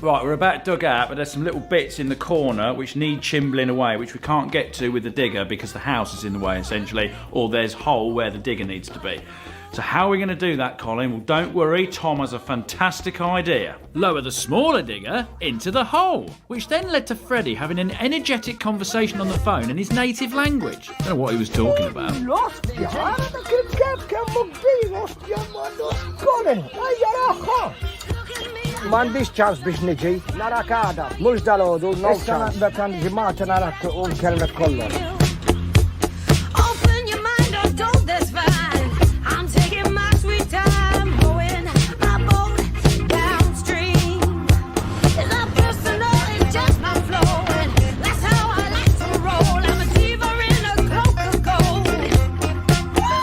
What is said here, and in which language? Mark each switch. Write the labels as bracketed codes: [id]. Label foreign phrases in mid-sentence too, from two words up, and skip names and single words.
[en] Right, we're about dug out, but there's some little bits in the corner which need chimbling away, which we can't get to with the digger because the house is in the way, essentially, or there's a hole where the digger needs to be. So how are we going to do that, Colin? Well, don't worry, Tom has a fantastic idea. Lower the smaller digger into the hole, which then led to Freddie having an energetic conversation on the phone in his native language. I don't know what he was talking about. [mt] M'għandix ċans biex niġi, narak għada, mhux dal-għodu, issa naqbek għandi ġimgħata narak kelmet kollha. [en] Open your mind, or don't, that's fine. I'm taking my sweet time, rowing my boat downstream. It's not personal, it's just my flowing. That's how I like to roll. I'm a diva in a Coca-Cola.